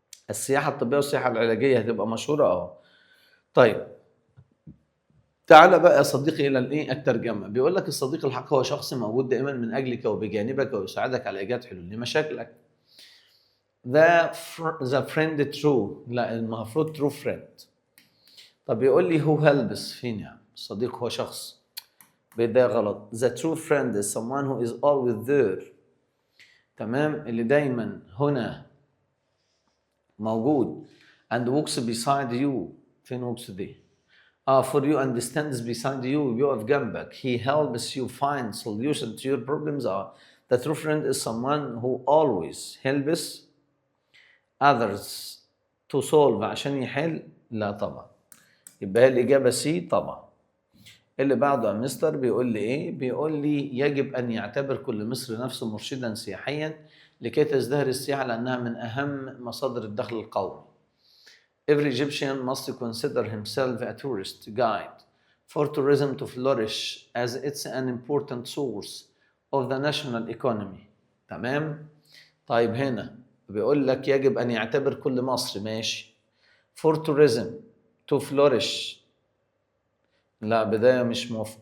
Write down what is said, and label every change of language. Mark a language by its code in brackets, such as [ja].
[ar] السياحة الطبية والسياحة العلاجية هتبقى مشهورة. طيب تعال بقى يا صديقي إلى الترجمة. بيقول لك الصديق الحق هو شخص موجود دائما من أجلك وبجانبك ويساعدك على إيجاد حلول لمشاكلك. [en] the friend true، [ar] لا المفروض [en] true friend. [ar] طب يقول لي [en] who helps، [ar] فين يعني الصديق هو شخص، ده غلط. [en] the true friend is someone who is always there. [ar] تمام، اللي دايما هنا موجود [en] and walks beside you. فين walks دي؟ for you and stands beside you، [ar] بيقف جنبك. [en] he helps you find solution to your problems. the true friend is someone who always helps others to solve، [ar] عشان يحل. لا طبعا، يبقى الإجابة سي طبعا. اللي بعده يا مستر بيقول لي ايه؟ بيقول لي يجب ان يعتبر كل مصري نفسه مرشدا سياحيا لكي تزدهر السياحة لأنها من أهم مصادر الدخل القومي. [en] Every Egyptian must consider himself a tourist guide for tourism to flourish as it's an important source of the national economy. [ar] تمام؟ طيب هنا بيقول لك يجب أن يعتبر كل مصري، ماشي. [en] For tourism to flourish، [ar] لا بداية مش موافق.